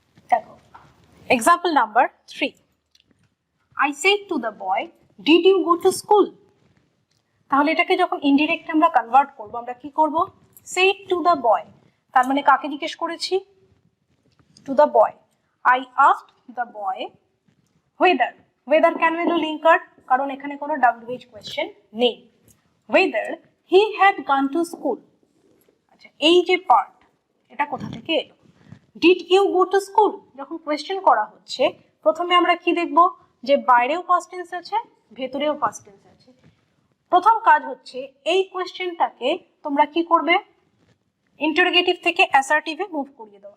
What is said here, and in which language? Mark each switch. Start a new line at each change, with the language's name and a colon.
Bangla: দেখো
English: Example number 3, I said to the boy, did you go to school।
Bangla: তাহলে এটাকে যখন ইনডিরেক্ট আমরা কনভার্ট করব, আমরা কি করব,
English: said to the boy,
Bangla: তার মানে কাকে জিজ্ঞেস করেছি, to the boy।
English: I asked the boy whether, whether
Bangla: কেন এলো লিঙ্কার, কারণ এখানে কোনো WH কোয়েশ্চেন নেই,
English: whether he had gone to school।
Bangla: আচ্ছা এই যে পার্ট, এটা কোথা থেকে এলো,
English: did you go to school,
Bangla: যখন কোয়েশ্চেন করা হচ্ছে প্রথমে আমরা কি দেখব, যে বাইরেও পাস্ট টেন্স আছে, ভেতরেও পাস্ট টেন্স আছে। প্রথম কাজ হচ্ছে এই কোয়েশ্চেনটাকে তোমরা কি করবে, ইন্টারোগেটিভ থেকে অ্যাসার্টিভে মুভ করিয়ে দাও।